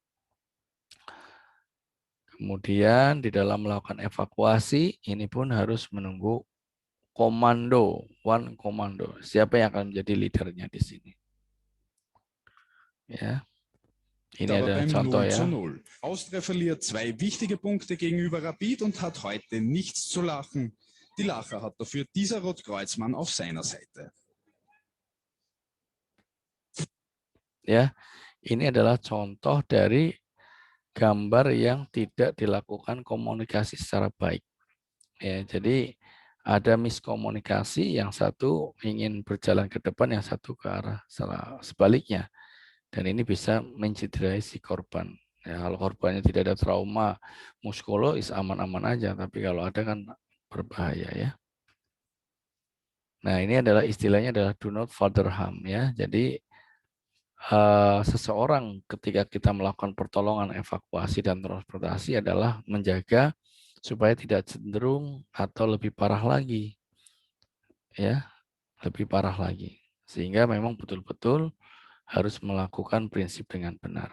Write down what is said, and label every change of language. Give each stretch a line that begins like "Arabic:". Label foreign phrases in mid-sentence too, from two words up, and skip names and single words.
Indonesian: Kemudian di dalam melakukan evakuasi, ini pun harus menunggu komando, one komando. Siapa yang akan menjadi leadernya di sini? Ya, ini
German: Aber
Indonesian: adalah
German: beim
Indonesian: contoh 0:0. ya.
German: Austria verliert 2 wichtige Punkte gegenüber Rapid und hat heute nichts zu lachen. Die Lacher hat dafür dieser Rotkreuzmann auf seiner Seite.
Indonesian: Ya, ini adalah contoh dari gambar yang tidak dilakukan komunikasi secara baik. Ya, jadi ada miskomunikasi, yang satu ingin berjalan ke depan, yang satu ke arah sebaliknya. Dan ini bisa mencederai si korban. Ya, kalau korbannya tidak ada trauma muskulologis aman-aman aja, tapi kalau ada kan berbahaya ya. Nah, ini adalah istilahnya adalah
English: do not further harm
Indonesian: ya. Jadi seseorang ketika kita melakukan pertolongan evakuasi dan transportasi adalah menjaga supaya tidak cenderung atau lebih parah lagi ya, lebih parah lagi. Sehingga memang betul-betul harus melakukan prinsip dengan benar.